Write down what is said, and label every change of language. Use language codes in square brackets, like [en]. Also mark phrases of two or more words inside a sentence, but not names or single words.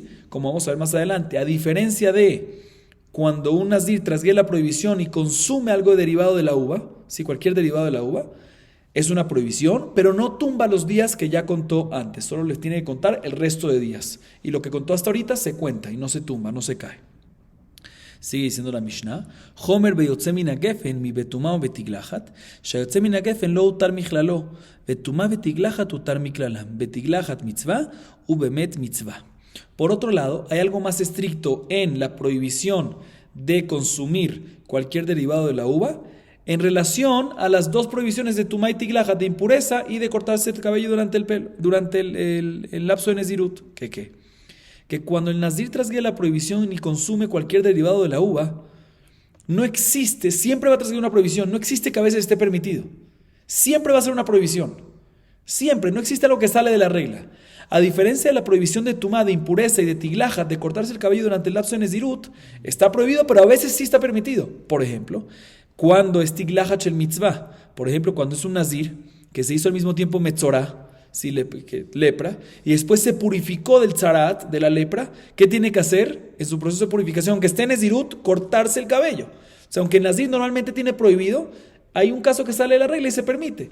[es] Como vamos a ver más adelante, a diferencia de cuando un Nazir transgrede la prohibición y consume algo derivado de la uva, ¿sí? Cualquier derivado de la uva, es una prohibición, pero no tumba los días que ya contó antes, solo les tiene que contar el resto de días. Y lo que contó hasta ahorita se cuenta y no se tumba, no se cae. Sigue diciendo la Mishnah: [he] חומר ביוצא מן הגפן מ בטומאה או בתגלחת, שיוצא מן הגפן לא הותר מכללו, בטומאה בתגלחת הותר מכללם, בתגלחת מצוה ו במת מצוה. [es] Por otro lado, hay algo más estricto en la prohibición de consumir cualquier derivado de la uva en relación a las dos prohibiciones de tumá y tiglahat, de impureza y de cortarse el cabello durante el lapso de Nezirut. Que cuando el Nazir transgrede la prohibición y consume cualquier derivado de la uva, no existe, siempre va a transgredir una prohibición, no existe que a veces esté permitido. Siempre va a ser una prohibición. Siempre, no existe algo que sale de la regla. A diferencia de la prohibición de tumá, de impureza y de tiglahat, de cortarse el cabello durante el lapso de Nezirut, está prohibido, pero a veces sí está permitido. Por ejemplo, cuando es [he] תגלחת של מצוה, [es] por ejemplo, cuando es un Nazir que se hizo al mismo tiempo metzorá, sí, lepra, y después se purificó del tzarat, de la lepra, ¿qué tiene que hacer en su proceso de purificación? Aunque esté en Nezirut, cortarse el cabello. O sea, aunque el Nazir normalmente tiene prohibido, hay un caso que sale de la regla y se permite.